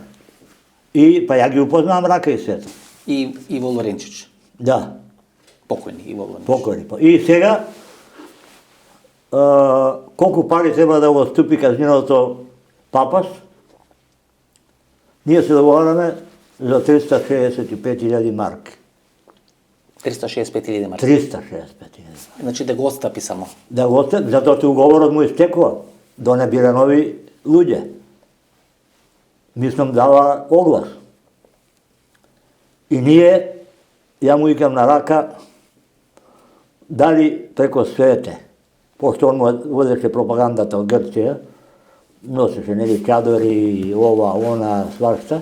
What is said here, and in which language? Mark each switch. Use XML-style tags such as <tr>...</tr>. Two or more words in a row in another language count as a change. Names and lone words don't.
<mk>И па ја ги упознавам Рака и Свето. И Иво Лоренчич. Да, Покојни Иво Лоренчич. покори. И сега, колку пари треба да го ступи казиното Папас, ние се договораме za 365.000 marki. 365.000 marki. 365.000. Znači da го отстапи само. Да го остави, затоа што уговорот му истекува. Да не бира нови луѓе. Мислам дава оглас. И ние, ја му викам на рака, дали преко свете, пошто он му водеше пропагандата од Грција, носеше нели чадори и ова, она, свашта.</mk>